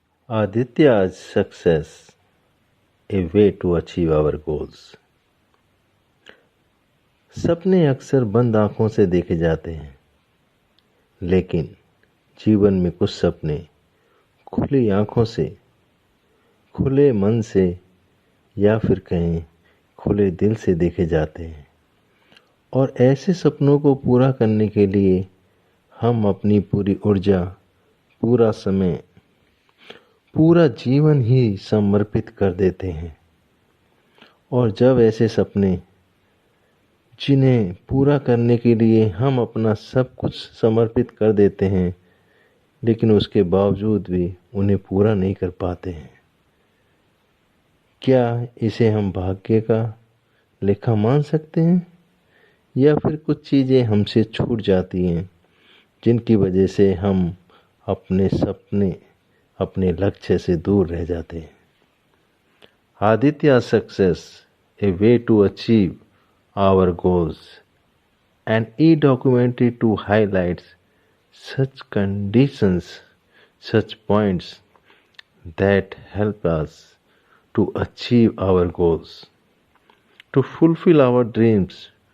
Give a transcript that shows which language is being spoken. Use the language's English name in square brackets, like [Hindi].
[English] Aditya's success, a way to achieve our goals. [Hindi] सपने अक्सर बंद आंखों से देखे जाते हैं, लेकिन जीवन में कुछ सपने खुली आंखों से, खुले मन से या फिर कहें खुले दिल से देखे जाते हैं। और ऐसे सपनों को पूरा करने के लिए हम अपनी पूरी ऊर्जा, पूरा समय, पूरा जीवन ही समर्पित कर देते हैं। और जब ऐसे सपने जिन्हें पूरा करने के लिए हम अपना सब कुछ समर्पित कर देते हैं, लेकिन उसके बावजूद भी उन्हें पूरा नहीं कर पाते हैं, क्या इसे हम भाग्य का लेखा मान सकते हैं? या फिर कुछ चीज़ें हमसे छूट जाती हैं जिनकी वजह से हम अपने सपने, अपने लक्ष्य से दूर रह जाते हैं। [English] Aditya's success, a way to achieve our goals, an e-documentary to highlight such conditions, such points that help us to achieve our goals, to fulfill our dreams.